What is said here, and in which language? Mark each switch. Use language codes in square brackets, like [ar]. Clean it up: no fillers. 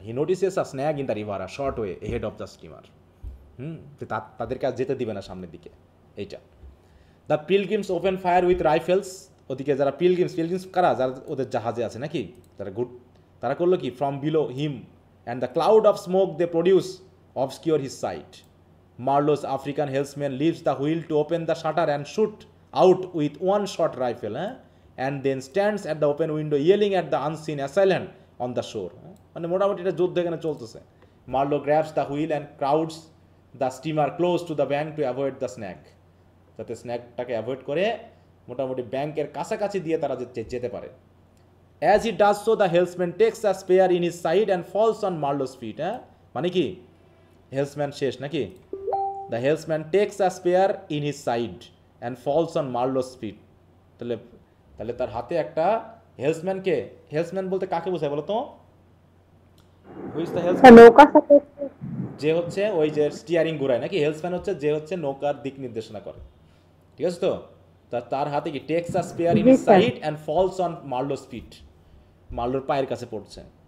[en] He notices a snag in the river আর short way head of the steamer. [bn] তাদেরকে আর যেতে দিবে না সামনের দিকে, এইটা। [en] the pilgrims open fire with rifles, [bn] ওদিকে যারা পিলগ্রিমস কারা? যারা ওদের জাহাজে আছে নাকি, তারা করলো কি? [en] From below him and the cloud of smoke they produce obscure his sight. Marlo's African helmsman leaves the wheel to open the shutter and shoot out with one shot rifle, and then stands at the open window yelling at the unseen assailant on the shore. [bn] মানে মোটামুটি এটা যুদ্ধ এখানে চলতেছে। [en] Marlo grabs the wheel and crowds the steamer close to the bank to avoid the snag, [bn] যাতে স্ন্যাগটাকে avoid করে মোটামুটি ব্যাংকের কাছাকাছি দিয়ে তারা যেতে পারে। [en] As he does so, the helmsman takes a spear in his side and falls on Marlo's feet. [bn] মানে কি? হেলসম্যান শেষ নাকি? [en] The helmsman takes a spear in his side and falls on Marlo's feet. [bn] তাহলে তার হাতে একটা হেলসম্যান বলতে কাকে বোঝায় বলো তো? [en] Who is the helmsman? [bn] যে হচ্ছে ওই যে স্টিয়ারিং ঘোরায় নাকি? হেলসম্যান হচ্ছে যে হচ্ছে নৌকার দিক নির্দেশনা করে, ঠিক আছে তো? তার হাতে কি? [en] takes a spear in his side and falls on Marlow's feet, [bn] মার্লোর পায়ের কাছে পড়ছে।